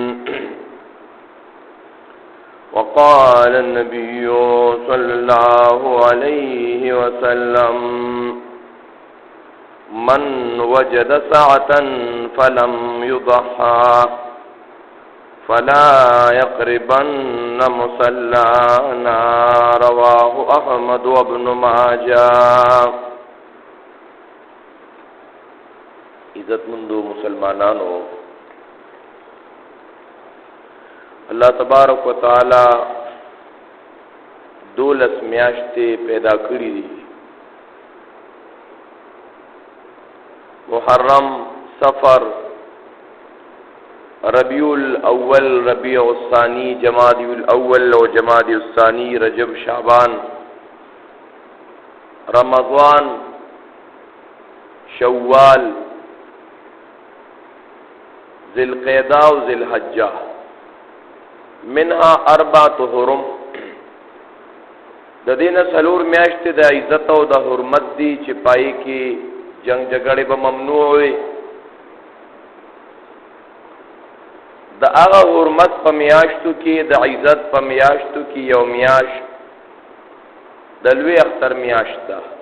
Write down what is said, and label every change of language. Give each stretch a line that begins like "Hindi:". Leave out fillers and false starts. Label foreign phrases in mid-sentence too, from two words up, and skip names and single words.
Arabic: وقال النبي صلى الله عليه وسلم من وجد سعة فلم يضحى فلا يقربن مصلانا رواه أحمد وابن ماجه.
Pashto: عزتمندو مسلمانانو،
Arabic: اللہ تبارک و تعالی
Pashto: 12 میاشتې پیدا کړې دي، محرم، صفر، ربیع الاول، ربیع الثانی، جمادی الاول و جمادی الثانی، رجب، شعبان، رمضان، شوال، ذی القعدہ و ذی الحجہ،
Arabic: منها 4 حرم.
Pashto: د دین سلور میاشتې د عزت او د حرمت دي چې پای کې جنگ جګړې به ممنوع وي. د هغه حرمت په میاشتو کې، د عزت په میاشتو کې یو میاشت د لوی اختر میاشت ده.